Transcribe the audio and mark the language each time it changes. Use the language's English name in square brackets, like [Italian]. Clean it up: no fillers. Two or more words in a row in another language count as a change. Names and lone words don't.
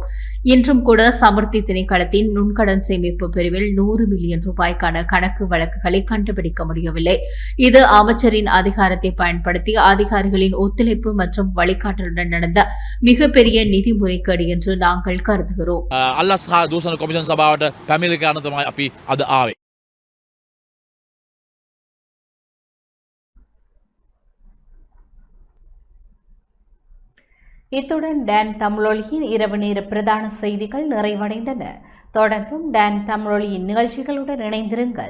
[Tamil] இன்றும் கூட சமுர்த்தி திணைக்களத்தின் நுண்கடன் சேமிப்பு பிரிவில் 100 மில்லியன் ரூபாய்க்கான கணக்கு வழக்குகளை கண்டுபிடிக்க முடியவில்லை. இது அமைச்சரின் அதிகாரத்தை பயன்படுத்தி அதிகாரிகளின் ஒத்துழைப்பு மற்றும் வழிகாட்டலுடன் நடந்த மிகப்பெரிய நிதி முறைகேடு என்று நாங்கள் கருதுகிறோம். [Sinhala] අල්ලස් හා දූෂණ කොමිෂන් සභාවට පැමිණිලි කරන තමයි අපි අද ආවේ. [Tamil] இத்துடன் டான் தமிழொலியின் இரவு நேர பிரதான செய்திகள் நிறைவடைந்தன. தொடர்ந்தும் டான் தமிழொலியின் நிகழ்ச்சிகளுடன் இணைந்திருங்கள்.